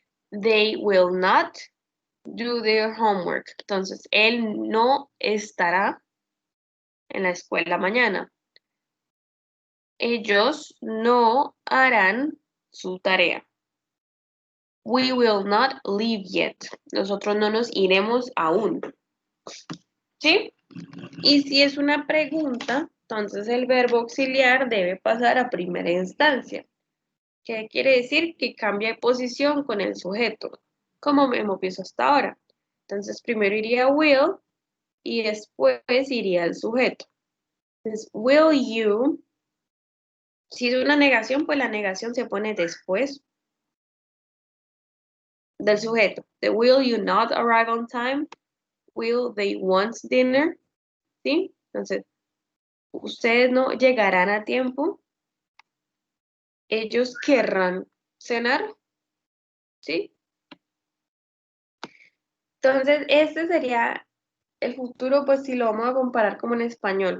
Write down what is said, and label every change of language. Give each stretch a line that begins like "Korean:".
English: They will not do their homework.
Spanish: Entonces, él no estará en la escuela mañana. Ellos no harán su tarea.
English: We will not leave yet.
Spanish: Nosotros no nos iremos aún. ¿Sí? Y si es una pregunta, entonces el verbo auxiliar debe pasar a primera instancia. ¿Qué quiere decir? Que cambia de posición con el sujeto, como hemos visto hasta ahora. Entonces primero iría will y después iría el sujeto. Entonces,
English: will you,
Spanish: si es una negación, pues la negación se pone después del sujeto.
English: The will you not arrive on time? Will they want dinner? ¿Sí?
Spanish: Entonces, ustedes no llegarán a tiempo. Ellos querrán cenar. ¿Sí? Entonces, este sería el futuro, pues si lo vamos a comparar como en español.